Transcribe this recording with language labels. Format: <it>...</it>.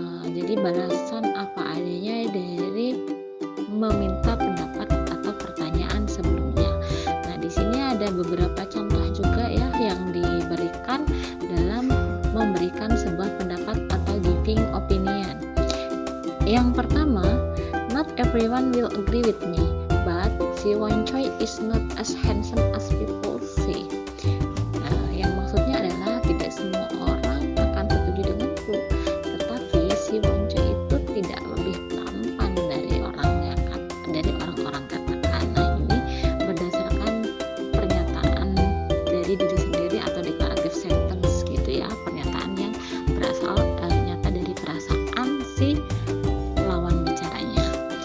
<id>Jadi balasan apa adanya dari meminta pendapat atau pertanyaan sebelumnya. Nah, di sini ada beberapa contoh juga ya yang diberikan dalam memberikan sebuah pendapat atau giving opinion. Yang pertama,</id> <en>not everyone will agree with me, but Si Won Choi is not as handsome as people say.</en> <id>Nah, yang maksudnya adalah tidak semua orang akan setuju denganku, tetapi Si Won Choi itu tidak lebih tampan dari orang-orang katakan. Nah, ini berdasarkan pernyataan dari diri sendiri atau declarative sentence gitu ya, pernyataan yang berasal nyata dari perasaan si lawan bicaranya.</id>